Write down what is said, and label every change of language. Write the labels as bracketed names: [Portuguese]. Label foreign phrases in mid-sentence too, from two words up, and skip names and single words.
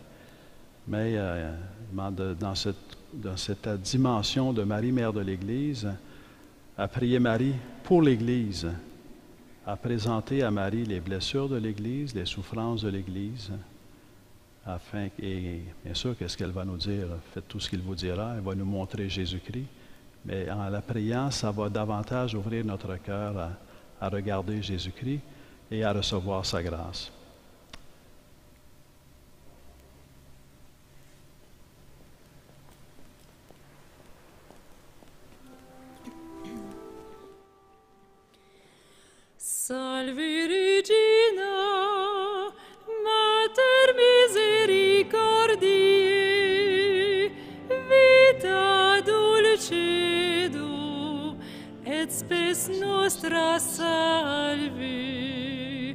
[French] Mais dans cette dimension de Marie, Mère de l'Église, à prier Marie pour l'Église, à présenter à Marie les blessures de l'Église, les souffrances de l'Église, et bien sûr, qu'est-ce qu'elle va nous dire? Faites tout ce qu'il vous dira, elle va nous montrer Jésus-Christ, mais en la priant, ça va davantage ouvrir notre cœur à regarder Jésus-Christ et à recevoir sa grâce. [Latin] Salve Regina, Mater misericordiae, vita dulcedo, et spes nostra salve.